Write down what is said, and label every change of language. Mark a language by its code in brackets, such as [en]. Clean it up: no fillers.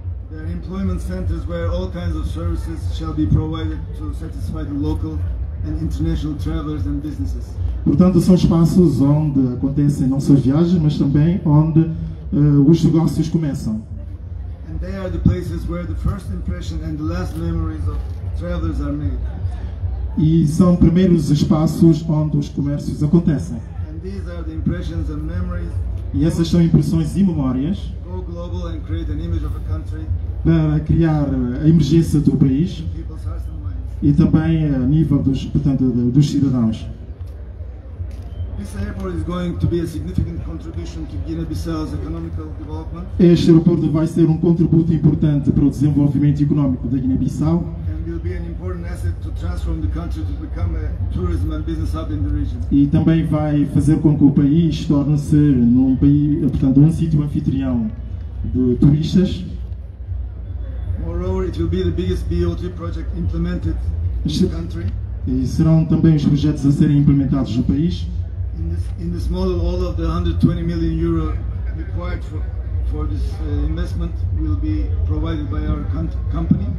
[en] They are employment centers where all kinds of services shall be provided to satisfy the local and international travelers and businesses. [pt] Portanto, são espaços onde acontecem não só as viagens, mas também onde os negócios começam. [en] And they are the places where the first impression and the last memories of travelers are made. [pt] E são primeiros espaços onde os comércios acontecem. [en] And these are the impressions and memories [pt] E essas são impressões e memórias [en] go global and create an image of a country [pt] para criar a emergência do país [en] in people's hearts and minds. [pt] e também a nível dos cidadãos. [en] This airport is going to be a significant contribution to Guinea-Bissau's economical development [pt] Este aeroporto vai ser um contributo importante para o desenvolvimento económico da Guiné-Bissau [en] and will be an important asset to transform the country to become a tourism and business hub in the region. [pt] e também vai fazer com que o país torne-se um sítio anfitrião de turistas. [en] Moreover, it will be the biggest BOT project implemented in the country. [pt] E serão também os projetos a serem implementados no país. [en] In this model, all of the 120 million euro required for this investment will be provided by our company.